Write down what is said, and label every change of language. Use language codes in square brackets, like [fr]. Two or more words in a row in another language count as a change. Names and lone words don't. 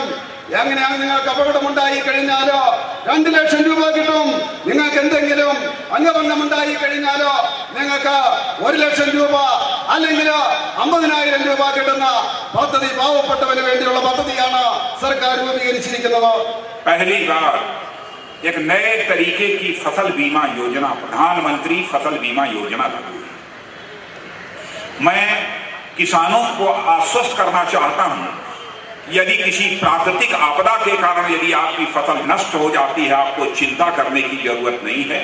[ml] എങ്ങനെയാണ് നിങ്ങൾക്ക് അപകടമുണ്ടായി കഴിഞ്ഞാലോ 2 ലക്ഷം രൂപ കിട്ടും. നിങ്ങൾക്ക് എന്തെങ്കിലും അംഗഭംഗമുണ്ടായി കഴിഞ്ഞാലോ നിങ്ങൾക്ക് 1 ലക്ഷം രൂപ അല്ലെങ്കിൽ 50,000 രൂപ കിട്ടുന്ന പദ്ധതി പാവപ്പെട്ടവന് വേണ്ടിയുള്ള പദ്ധതിയാണ് സർക്കാർ രൂപീകരിച്ചിരിക്കുന്നത്. [hi] पहली बार एक नए तरीके की फसल बीमा योजना, प्रधानमंत्री फसल बीमा योजना लगी। मैं किसानों को आश्वस्त करना चाहता हूं यदि किसी प्राकृतिक आपदा के कारण यदि आपकी फसल नष्ट हो जाती है, आपको चिंता करने की जरूरत नहीं है।